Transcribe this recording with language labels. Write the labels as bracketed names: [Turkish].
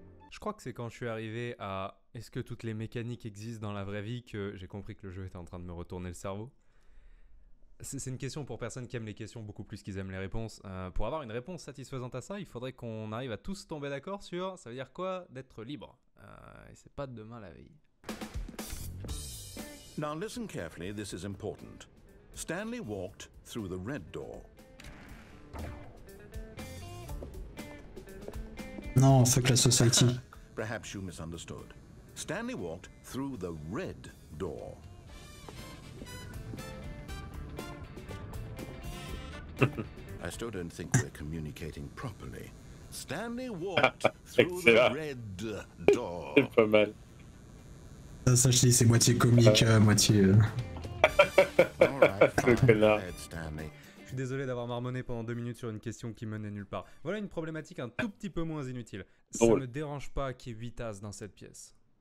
[French] Je crois que c'est quand je suis arrivé à « est-ce que toutes les mécaniques existent dans la vraie vie » que j'ai compris que le jeu était en train de me retourner le cerveau. C'est une question pour personnes qui aiment les questions beaucoup plus qu'ils aiment les réponses. Pour avoir une réponse satisfaisante à ça, il faudrait qu'on arrive à tous tomber d'accord sur ça veut dire quoi d'être libre. Et c'est pas demain la veille. [English] Now listen carefully, this is important. Stanley walked through the red door. [French] Non, fuck la society. [English] Perhaps you misunderstood. Stanley walked through the red door. I still don't think we're communicating properly. Stanley walked through the red door. [French] C'est pas mal. Ça, je dis, c'est moitié comique, moitié... Le connard. Je suis désolé d'avoir marmonné pendant 2 minutes sur une question qui menait nulle part. Voilà une problématique un tout petit peu moins inutile. Ça me dérange pas qu'il y ait 8 as dans cette pièce.